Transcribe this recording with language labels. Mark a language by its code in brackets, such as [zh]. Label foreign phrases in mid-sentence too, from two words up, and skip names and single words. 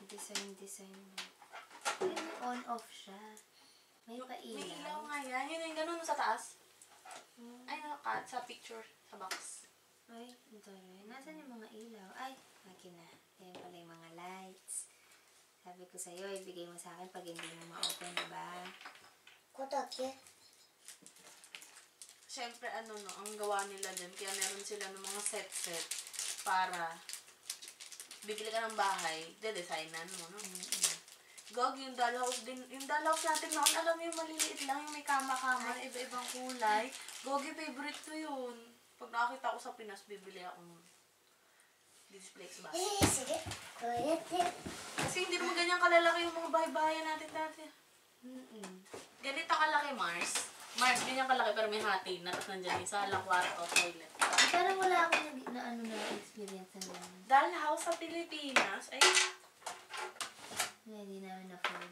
[tl] design. May on-off siya. May May ilaw pailaw. nga yan. Yun yung ganun sa taas. Ay, sa picture. Sa box. Ay, ito rin. Nasaan yung mga ilaw? Ay, akin na. Yan pala yung mga lights. Sabi ko sa'yo, ibigay mo sa akin pag hindi mo ma-open, diba? [ja] ここだけ [tl] Siyempre, ano no, ang gawa nila din. Kaya meron sila ng mga set para bibili ka ng bahay, de-designan mo, no? Gog, yung dollhouse din, yung dollhouse natin noon, alam mo yung maliliit lang, yung may kama-kama, iba-ibang kulay. Gogi, favorite ko yun. Pag nakakita ko sa Pinas, bibili akong display sa bahay. [ja] それこうやって [tl] Kasi hindi naman ganyan kalalaki yung mga bahay-bahayan natin dati. Ganito kalaki, Mars. Mars, ganyan kalaki pero may hati na. Tapos nandiyan yung sala, kwarto, toilet. Parang wala akong na-experience na gano'n. Dollhouse sa Pilipinas, ay, Hindi namin na-fold.